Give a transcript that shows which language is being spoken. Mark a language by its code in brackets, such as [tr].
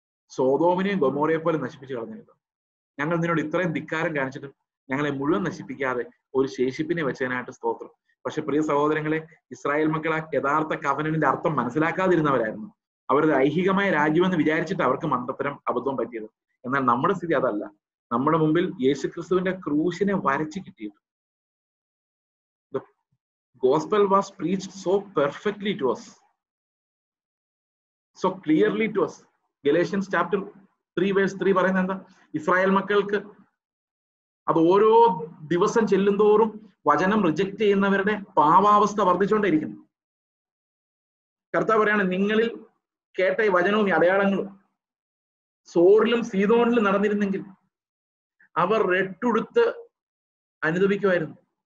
[ml] സോദോമിനെയും ഗൊമോറയെ പോലെ നശിപ്പിച്ചു കളഞ്ഞല്ലോ. ഞങ്ങൾ നിന്നോട് ഇത്രയും ധിക്കാരം കാണിച്ചിട്ടും ഞങ്ങളെ മുഴുവൻ നശിപ്പിക്കാതെ ഒരു ശേഷിപ്പിനെ വെച്ചതിനായിട്ട് സ്തോത്രം. പക്ഷെ പ്രിയ സഹോദരങ്ങളെ, ഇസ്രായേൽ മക്കൾ ആ യഥാർത്ഥ കവനന്റെ അർത്ഥം മനസ്സിലാക്കാതിരുന്നവരായിരുന്നു. അവരത് ഐഹികമായ രാജ്യമെന്ന് വിചാരിച്ചിട്ട് അവർക്ക് മണ്ടത്തരം അബദ്ധം പറ്റിയത്. എന്നാൽ നമ്മുടെ സ്ഥിതി അതല്ല. നമ്മുടെ മുമ്പിൽ യേശുക്രിസ്തുവിന്റെ ക്രൂശിനെ വരച്ച് കിട്ടിയിട്ട് [en] the gospel was preached so perfectly to us, so clearly to us. [ml] Galatians chapter 3 verse 3 പറയുന്നത് എന്താ? ഇസ്രായേൽ മക്കൾക്ക് അത് ഓരോ ദിവസം ചെല്ലുന്തോറും വചനം റിജക്ട് ചെയ്യുന്നവരുടെ പാവാവസ്ഥ വർദ്ധിച്ചുകൊണ്ടേയിരിക്കുന്നു. കർത്താവ് പറയാണ്, നിങ്ങളിൽ കേട്ട ഈ വചനവും ഈ അടയാളങ്ങളും സോറിലും സീദോനിലും നടന്നിരുന്നെങ്കിൽ അവർ രട്ടുടുത്ത് അനുദപിക്കുമായിരുന്നു.